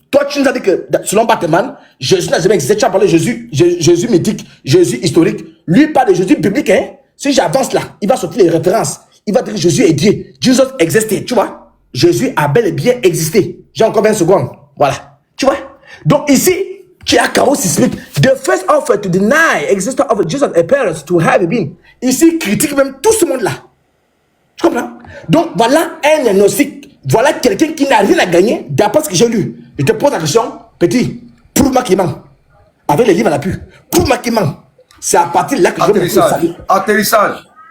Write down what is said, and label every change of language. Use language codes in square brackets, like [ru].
[fr] Toi, tu nous as dit que selon Batman, Jésus n'a jamais existé. Tu as parlé de Jésus mythique, Jésus historique. Lui il parle de Jésus biblique. Hein? Si j'avance là, il va sortir les références. Il va dire que Jésus est Dieu. [en] Jesus existed. [fr] Tu vois? Jésus a bel et bien existé. J'ai encore 20 secondes. Voilà. Tu vois? Donc ici, tu as chaos sismique. [en] The first offer to deny existence of Jesus appears to have been. [fr] Ici, critique même tout ce monde-là. Tu comprends? Donc voilà un diagnostic. Voilà quelqu'un qui n'a rien à gagner d'après ce que j'ai lu. Je te pose la question, petit, prouve-moi qu'il ment. Avec les livres à l'appui, prouve-moi qu'il ment. C'est à partir de là que je vais me saluer. Atterrissage.